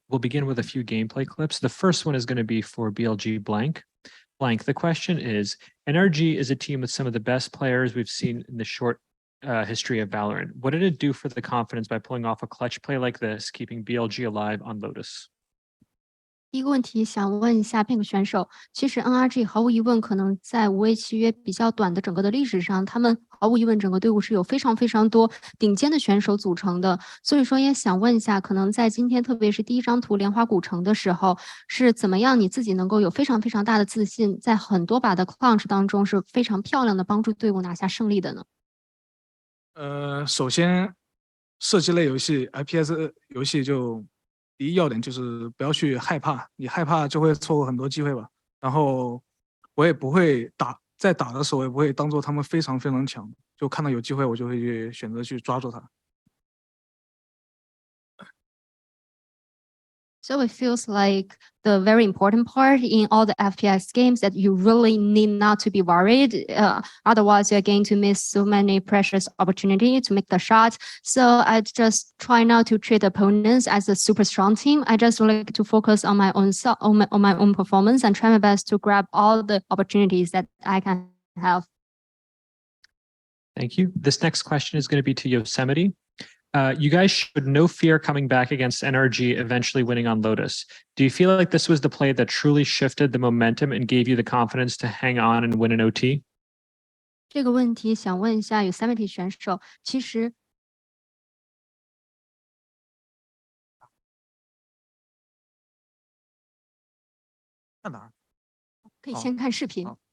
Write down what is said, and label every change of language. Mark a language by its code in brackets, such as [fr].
[en] We'll begin with a few gameplay clips. The first one is going to be for BLG blank. Blank. The question is, NRG is a team with some of the best players we've seen in the short history of Valorant. What did it do for the confidence by pulling off a clutch play like this, keeping BLG alive on Lotus? [zh] 第一个问题想问一下 Pink 选手，其实 NRG 毫无疑问可能在无畏契约比较短的整个的历史上，他们毫无疑问整个队伍是有非常非常多顶尖的选手组成的。所以说也想问一下，可能在今天特别是第一张图莲花古城的时候，是怎么样你自己能够有非常非常大的自信，在很多把的 clutch 当中是非常漂亮的帮助队伍拿下胜利的呢？首先，射击类游戏 FPS 游戏就第一要点就是不要去害怕，你害怕就会错过很多机会吧。然后我也不会在打的时候，也不会当做他们非常非常强，就看到有机会我就会去选择去抓住它。 [en] So it feels like the very important part in all the FPS games that you really need not to be worried. Otherwise, you're going to miss so many precious opportunities to make the shot. So I just try not to treat opponents as a super strong team. I just like to focus on my own performance and try my best to grab all the opportunities that I can have. Thank you. This next question is going to be to Yosemite. You guys showed no fear coming back against NRG, eventually winning on Lotus. Do you feel like this was the play that truly shifted the momentum and gave you the confidence to hang on and win an OT? [zh] 这个问题想问一下Yosemite 选手，其实看哪儿？可以先看视频。